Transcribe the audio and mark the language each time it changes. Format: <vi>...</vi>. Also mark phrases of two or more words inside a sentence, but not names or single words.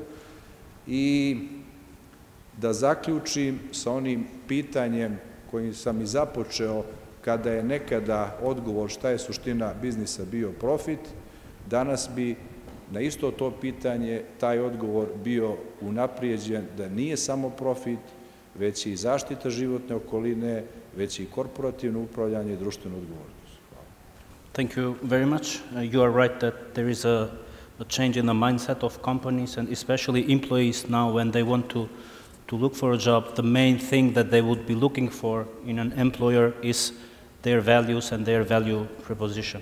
<sr>I da zaključim sa onim pitanjem kojim sam i započeo, kada je nekada odgovor šta je suština biznisa bio profit, danas bi na isto to pitanje taj odgovor bio unaprijeđen da nije samo profit, već i zaštita životne okoline, već i korporativno upravljanje i društvenu odgovornost.</sr> <en>Thank you very much. You are right that there is a change in the mindset of companies and especially employees now when they want to look for a job. The main thing that they would be looking for in an employer is their values and their value proposition.</en>